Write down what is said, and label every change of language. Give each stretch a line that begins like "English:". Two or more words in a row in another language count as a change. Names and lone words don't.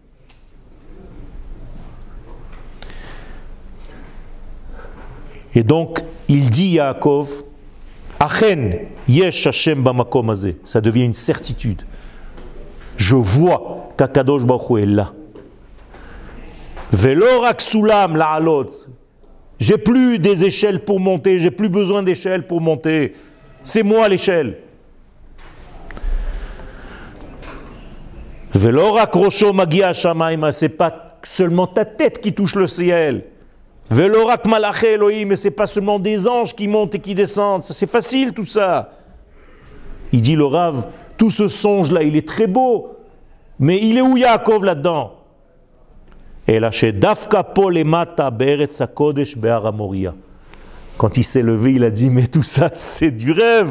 French: Et donc, il dit
Hebrew: יעקב אכן יש השם במקום הזה.
French: Ça devient une certitude. Je vois qu'
Hebrew: הקדוש ברוך הוא
French: est là.
Hebrew: ולא רק סולם לעלות.
French: J'ai plus des échelles pour monter, j'ai plus besoin d'échelles pour monter. C'est moi l'échelle.
Hebrew: ולא רק ראשו מגיע השמימה.
French: C'est pas seulement ta tête qui touche le ciel.
Hebrew: ולא רק מלאכי אלהים.
French: Mais c'est pas seulement des anges qui montent et qui descendent. C'est facile tout ça. Il dit le Rav, tout ce songe-là, il est très beau. Mais il est où Yaakov là-dedans? Quand il s'est levé, il a dit, mais tout ça, c'est du rêve.